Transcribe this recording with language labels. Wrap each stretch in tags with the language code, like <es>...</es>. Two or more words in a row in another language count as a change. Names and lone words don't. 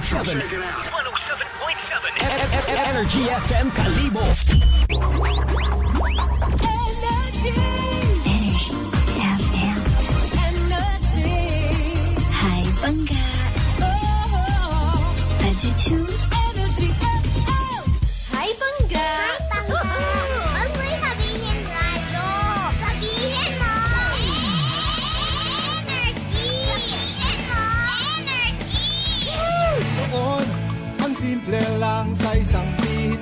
<tl>107. 107.7 Energy FM Kalibo. Energy FM. Energy. Hai Bangga. Radyo 2. Energy FM. Hai Bangga. Huwag mo sabihin radyo. Sabihin mo. Energy. Sabihin mo. Energy. Noon, ang simple lang sa isang pihit.</tl>